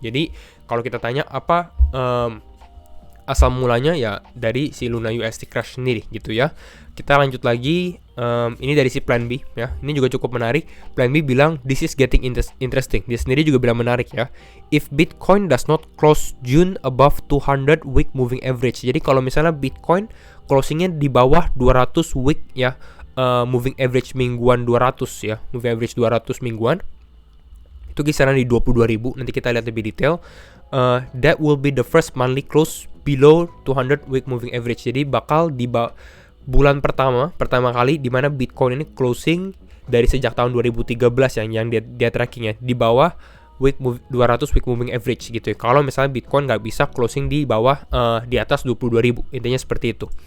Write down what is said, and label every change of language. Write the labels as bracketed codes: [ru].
[id] Jadi kalau kita tanya apa asal mulanya, ya dari si Luna UST crash sendiri gitu ya. Kita lanjut lagi, ini dari si Plan B ya. Ini juga cukup menarik. Plan B bilang [en] this is getting interesting. [id] Dia sendiri juga bilang menarik ya. [en] If Bitcoin does not close June above 200 week moving average. [id] Jadi kalau misalnya Bitcoin closingnya di bawah 200 week ya, moving average mingguan 200 ya, moving average 200 mingguan, itu kisaran di 22.000. Nanti kita lihat lebih detail. [en] that will be the first monthly close below 200 week moving average. [id] Jadi bakal di bulan pertama kali di mana Bitcoin ini closing dari sejak tahun 2013 yang dia trackingnya di bawah 200 week moving average gitu ya. Kalau misalnya Bitcoin nggak bisa closing di bawah di atas 22.000, intinya seperti itu.